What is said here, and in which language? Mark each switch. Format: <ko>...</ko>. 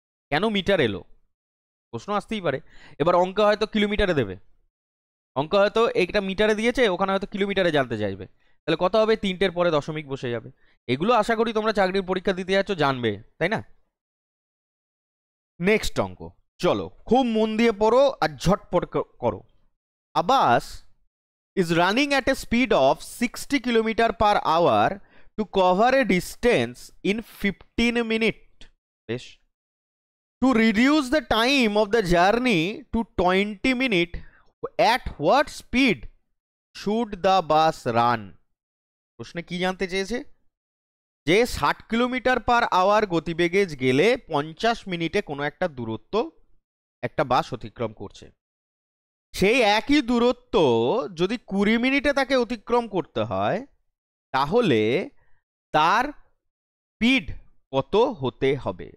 <bn>কেন মিটার এলো প্রশ্ন আসতেই পারে। এবার অঙ্ক হয়তো কিলোমিটারে দেবে, অঙ্ক হয়তো এইটা মিটারে দিয়েছে, ওখানে হয়তো কিলোমিটারে জানতে চাইবে, তাহলে কত হবে, 3টের পরে দশমিক বসে যাবে। এগুলো আশা করি তোমরা চাকরির পরীক্ষা দিতে যাচ্ছ জানবে, তাই না? নেক্সট অঙ্ক, চলো খুব মন দিয়ে পড়ো আর ঝটপট করো।</bn> <en>A bus is running at a speed of 60 km/h to cover a distance in 15 minutes. বেশ। To reduce the time of the journey to 20 minutes, at what speed should the bus run?</en> <bn>প্রশ্নে কি জানতে চেয়েছে, যে 60 km/h গতিবেগে গেলে 50 মিনিটে কোনো একটা দূরত্ব একটা বাস অতিক্রম করছে, সেই একই দূরত্ব যদি 20 মিনিটে তাকে অতিক্রম করতে হয় তাহলে তার স্পিড কত হতে হবে।</bn>